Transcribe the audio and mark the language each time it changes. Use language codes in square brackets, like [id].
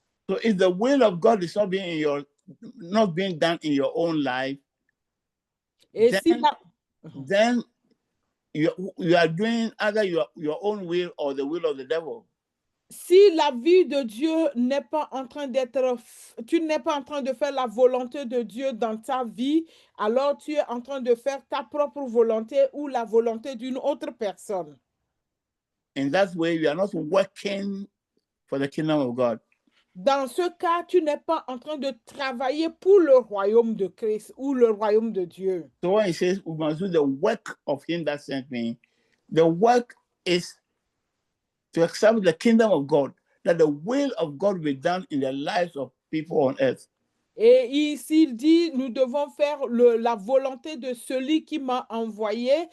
[en] So if the will of God is not being done in your own life, [fr] et [en] then you are doing either your own will or the will of the devil. [fr] Si la vie de Dieu n'est pas en train tu n'es pas en train de faire la volonté de Dieu dans ta vie, alors tu es en train de faire ta propre volonté ou la volonté d'une autre personne. [en] In that way, you are not working for the kingdom of God. [fr] Dans ce cas, tu n'es pas en train de travailler pour le royaume de Christ ou le royaume de Dieu. [en] So when he says we must do the work of him that sent me, the work is to establish the kingdom of God, that the will of God be done in the lives of people on earth. [fr] Et ici, il dit, nous devons faire la volonté de celui qui m'a envoyé.